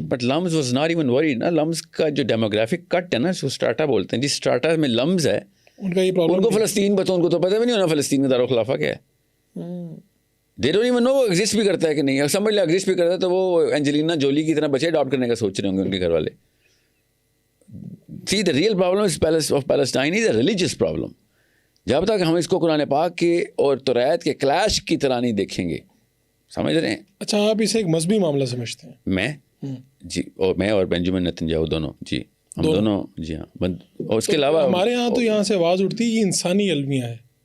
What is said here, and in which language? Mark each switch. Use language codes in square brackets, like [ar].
[en] but LUMS was not even worried [ur] نا. لمز کا جو ڈیموگرافک کٹ ہے نا، جو اسٹاٹا بولتے ہیں، جس اسٹاٹا میں لمز ہے ان کا یہ پرابلم، ان کو فلسطین بتاؤ، ان کو تو پتہ بھی نہیں ہونا فلسطین کا دارالخلافہ کیا ہے. [en] they don't even know [ur] وہ ایگزسٹ بھی کرتا ہے کہ نہیں. سمجھ لیں ایگزسٹ بھی کرتا ہے تو وہ اینجلینا جولی کی طرح بچے اڈاپٹ کرنے کا سوچ رہے ہوں گے ان کے گھر والے. [en] See, the real problem of Palestine is a religious problem. [ur] جب تک ہم اس کو قرآن پاک کے اور توریت کے کلیش کی طرح نہیں دیکھیں گے، سمجھ رہے ہیں. اچھا آپ اسے ایک مذہبی معاملہ سمجھتے ہیں؟ میں جی، اور میں اور بینجامن نیتن یاہو دونوں، جی ہم دونوں، جی ہاں. اور اس کے علاوہ ہمارے ہاں تو یہاں سے آواز اٹھتی ہے یہ انسانی المیہ ہے.